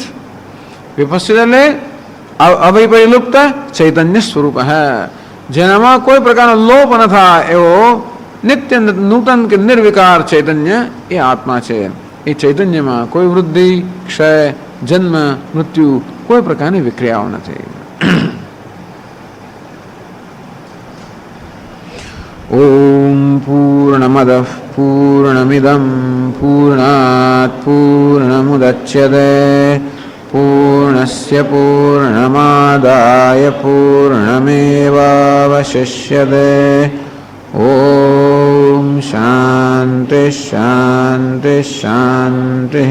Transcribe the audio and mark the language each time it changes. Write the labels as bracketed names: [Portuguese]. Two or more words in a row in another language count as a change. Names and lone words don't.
[Gujarati] વિપશ્ચિત એટલે અવિપરિલુપ્ત ચૈતન્ય સ્વરૂપ હે, જેનામાં કોઈ પ્રકારનો લોપ ન થાય એવો નિત્ય નૂતન કે નિર્વિકાર ચૈતન્ય એ આત્મા છે. એ ચૈતન્યમાં કોઈ વૃદ્ધિ ક્ષય જન્મ મૃત્યુ કોઈ પ્રકારની વિક્રિયાઓ નથી. [Sanskrit] ઓમ પૂર્ણમદ પૂર્ણમિદમ પૂર્ણાત પૂર્ણમુદચ્યતે પૂર્ણસ્ય पूर्णस्य पूर्णमादाय पूर्णमेवावशिष्यते। ॐ शान्ति शान्ति शान्तिः।